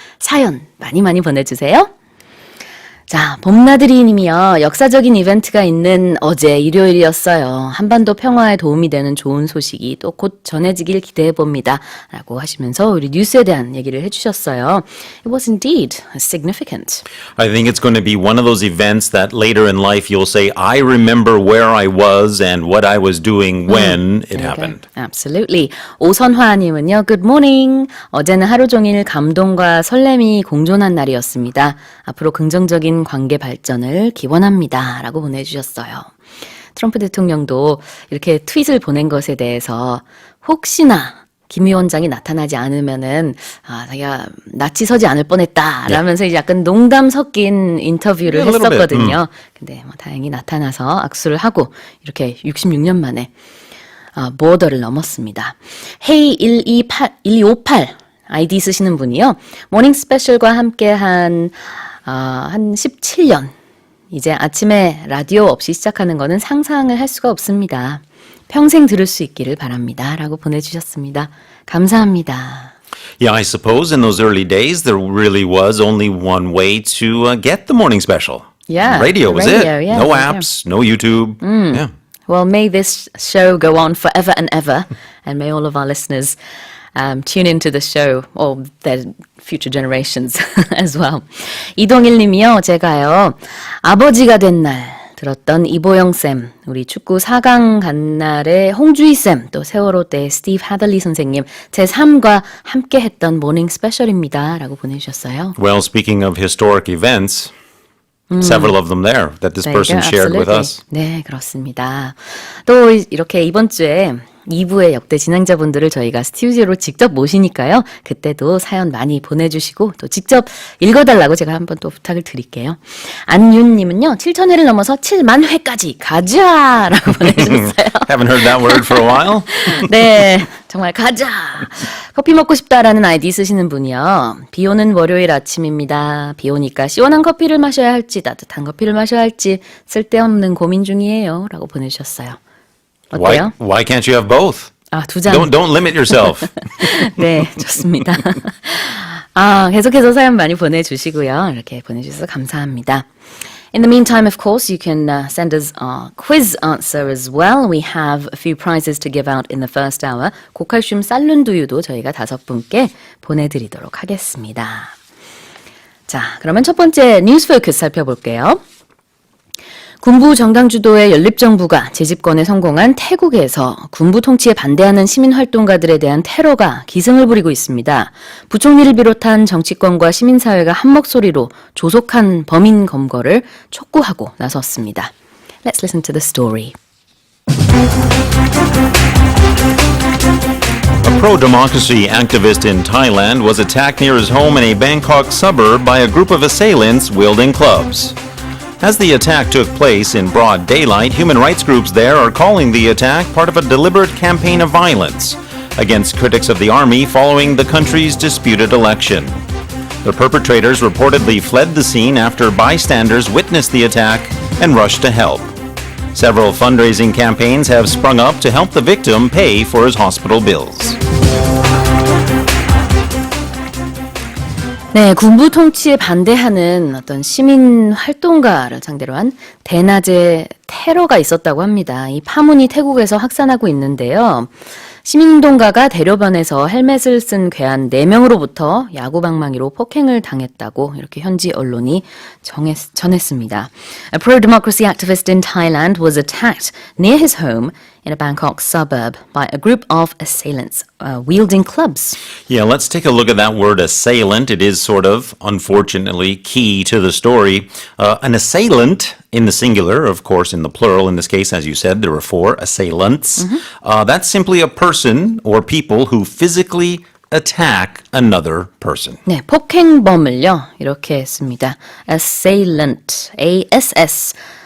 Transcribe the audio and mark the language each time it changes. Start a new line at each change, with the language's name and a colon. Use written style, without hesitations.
Korean: 사연 많이 보내주세요. 자, 봄나들이 님이요. 역사적인 이벤트가 있는 어제 일요일이었어요. 한반도 평화에 도움이 되는 좋은 소식이 또 곧 전해지길 기대해봅니다. 라고 하시면서 우리 뉴스에 대한 얘기를 해주셨어요.
English: It was indeed significant. I think it's going to be one of those events that later in life you'll say, I remember where I was and what I was doing when it happened. Absolutely. 오선화님은요. Good morning.
Korean: 어제는 하루 종일 감동과 설렘이 공존한 날이었습니다. 앞으로 긍정적인 관계 발전을 기원합니다. 라고 보내주셨어요. 트럼프 대통령도 이렇게 트윗을 보낸 것에 대해서 혹시나 김 위원장이 나타나지 않으면은 자기가 낯이 서지 않을 뻔했다 라면서 이제 약간 농담 섞인 인터뷰를 했었거든요. 근데 뭐 다행히 나타나서 악수를 하고 이렇게 66년 만에 보더를 넘었습니다. 헤이 1258 아이디 쓰시는 분이요. 모닝 스페셜과 함께 한 17년. 이제 아침에 라디오 없이 시작하는 거는 상상을 할 수가 없습니다. 평생 들을 수 있기를 바랍니다. 라고 보내주셨습니다. 감사합니다.
English: Yeah, I suppose in those early days there really was only one way to get the morning special. Yeah. Radio was it. Yeah, no apps, no YouTube. Yeah. Well, may this show go on forever and ever. And may all of our listeners tune into the show, or their future generations as well.
Korean: 이동일 님이요. 제가요. 아버지가 된 날 들었던 이보영쌤, 우리 축구 4강 간 날의 홍주희쌤, 또 세월호 때 스티브 하들리 선생님, 제 3과 함께 했던 모닝 스페셜입니다. 라고 보내주셨어요.
English: Well, speaking of historic events, several of them there that this person shared with us.
Korean: 네, 그렇습니다. 또 이렇게 이번 주에 2부의 역대 진행자분들을 저희가 스튜디오로 직접 모시니까요. 그때도 사연 많이 보내주시고 또 직접 읽어달라고 제가 한번 또 부탁을 드릴게요. 안윤님은요. 7,000회를 넘어서 7만 회까지 가자! 라고 보내주셨어요.
English: Haven't heard that word for a while.
Korean: 네, 정말 가자! 커피 먹고 싶다라는 아이디 쓰시는 분이요. 비 오는 월요일 아침입니다. 비 오니까 시원한 커피를 마셔야 할지 따뜻한 커피를 마셔야 할지 쓸데없는 고민 중이에요. 라고 보내주셨어요. 어때요?
English: Why can't you have both?
Korean: 아, 두 잔.
English: Don't limit yourself.
Korean: 네, 좋습니다. 아, 계속해서 사연 많이 보내주시고요. 이렇게 보내주셔서 감사합니다.
English: In the meantime, of course, you can send us our quiz answer as well. We have a few prizes to give out in the first hour.
Korean: 고칼슘 쌀룬두유도 저희가 5분께 보내드리도록 하겠습니다. 자, 그러면 첫 번째 뉴스 포커스 살펴볼게요. 군부 정당 주도의 연립정부가 재집권에 성공한 태국에서 군부 통치에 반대하는 시민활동가들에 대한 테러가 기승을 부리고 있습니다. 부총리를 비롯한 정치권과 시민사회가 한 목소리로 조속한 범인 검거를 촉구하고 나섰습니다.
English: Let's listen to the story. A pro-democracy activist in Thailand was attacked near his home in a Bangkok suburb by a group of assailants wielding clubs. As the attack took place in broad daylight, human rights groups there are calling the attack part of a deliberate campaign of violence against critics of the army following the country's disputed election. The perpetrators reportedly fled the scene after bystanders witnessed the attack and rushed to help. Several fundraising campaigns have sprung up to help the victim pay for his hospital bills.
Korean: 네, 군부 통치에 반대하는 어떤 시민 활동가를 상대로 한 대낮에 테러가 있었다고 합니다. 이 파문이 태국에서 확산하고 있는데요. 시민운동가가 대로변에서 헬멧을 쓴 괴한 4명으로부터 야구방망이로 폭행을 당했다고 이렇게 현지 언론이 전했습니다.
English: A pro-democracy activist in Thailand was attacked near his home in a Bangkok suburb by a group of assailants wielding clubs. Yeah, let's take a look at that word assailant. It is sort of, unfortunately, key to the story. An assailant, in the singular, of course, in the plural, in this case, as you said, there were 4 assailants. That's simply a person or people who physically attack another person.
Korean: 네, 폭행범을요, 이렇게 했습니다.
English: Assailant, A-S-S-A-I-L-A-N-T입니다.